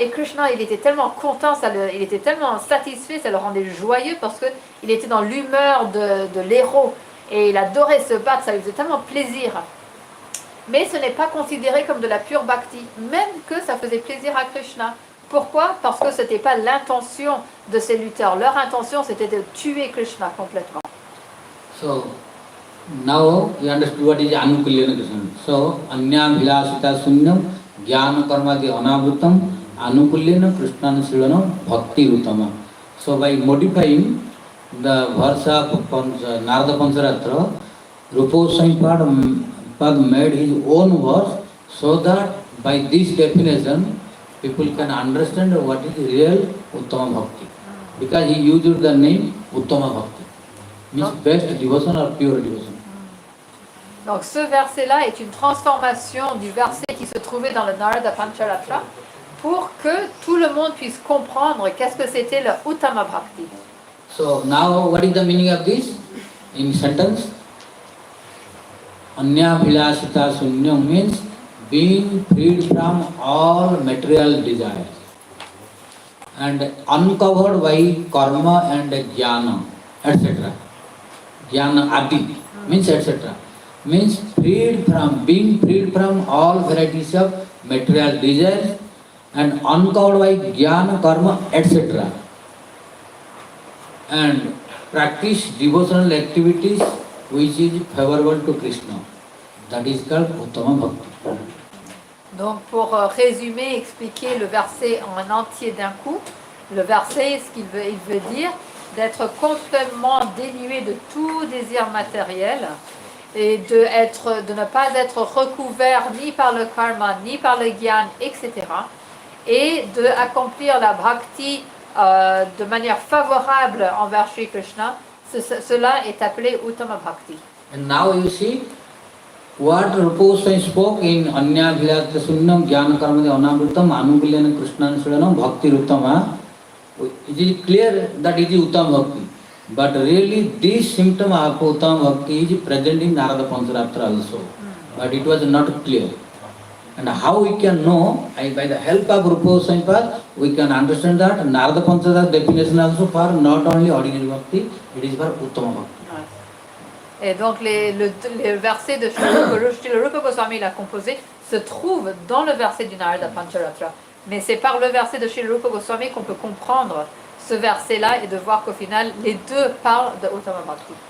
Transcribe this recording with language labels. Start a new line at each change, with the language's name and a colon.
French: Et Krishna, il était tellement content, il était tellement satisfait, ça le rendait joyeux parce qu'il était dans l'humeur de l'héros. Et il adorait se battre, ça lui faisait tellement plaisir. Mais ce n'est pas considéré comme de la pure bhakti, même que ça faisait plaisir à Krishna. Pourquoi? Parce que ce n'était pas l'intention de ces lutteurs. Leur intention, c'était de tuer Krishna complètement.
English: So, now you understood what is Anukulyana Krishna.
Sanskrit: So, Anyam Vilasita Sunyam Jnana Karmadi Anavrutam Anukulyana Krishnana Silanam Bhakti Rutama.
English: So, by modifying the verse of Narada Pancharatra, Rupa Goswami made his own verse so that by this definition people can understand what is real Uttama Bhakti. Because he used the name Uttama Bhakti, means best devotion or pure devotion.
French: Donc ce verset-là est une transformation du verset qui se trouvait dans le Narada Pancharatra pour que tout le monde puisse comprendre qu'est-ce que c'était le Uttama Bhakti.
English: So now what is the meaning of this in sentence? Anya Vilasita Sunyam means being freed from all material desires and uncovered by karma and jnana, etc. Jnana adi means etc. Means being freed from all varieties of material desires and uncovered by jnana, karma, etc. And practice devotional activities which is favorable to Krishna. That is called Uttama Bhakti.
French: Donc pour résumer, expliquer le verset en entier d'un coup, le verset, il veut dire d'être complètement dénué de tout désir matériel et de ne pas être recouvert ni par le karma, ni par le gyan, etc. Et d'accomplir la bhakti de manière favorable envers Shri Krishna. Cela est appelé Uttama Bhakti.
English: And now you see, what Rupa Goswami spoke in
Sanskrit: Anya Vilasita Sunyam Jnana Karmadi Anavritam Anukulyana Krishnana Sulanam Bhakti Ruttama,
English: it is clear that it is Uttama Bhakti. But really this symptom of Uttama Bhakti is present in Narada Pancharatra also. But it was not clear. And how we can know, by the help of Rupa Goswami Pad, we can understand that Narada Pancharatra definition also for not only ordinary Bhakti, it is for Uttama Bhakti.
French: Et donc les versets de Srila Rupa Goswami l'a composé se trouvent dans le verset du Narada Pancharatra. Mais c'est par le verset de Srila Rupa Goswami qu'on peut comprendre ce verset-là et de voir qu'au final, les deux parlent de Uttama Bhakti.